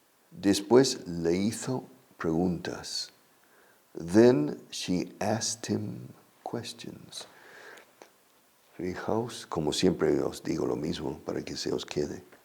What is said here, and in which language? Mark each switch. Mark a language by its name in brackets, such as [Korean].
[English] Después le hizo preguntas. [Spanish] Then she asked him questions. Fijaos, como siempre os digo lo mismo para que se os quede.